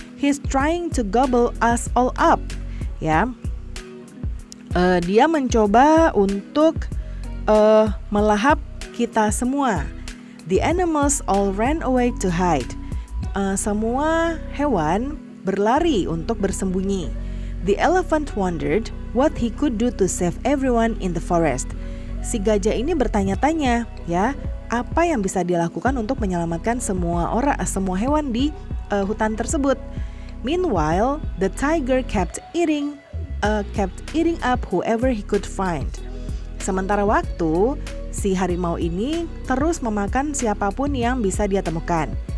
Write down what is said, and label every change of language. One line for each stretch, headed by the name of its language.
English: He's trying to gobble us all up.
Indonesian: Ya, dia mencoba untuk melahap kita semua.
English: The animals all ran away to hide.
Indonesian: Semua hewan berlari untuk bersembunyi.
English: The elephant wondered what he could do to save everyone in the forest.
Indonesian: Si gajah ini bertanya-tanya, ya, apa yang bisa dilakukan untuk menyelamatkan semua hewan di hutan tersebut.
English: Meanwhile, the tiger kept eating up whoever he could find.
Indonesian: Sementara waktu, si harimau ini terus memakan siapapun yang bisa dia temukan.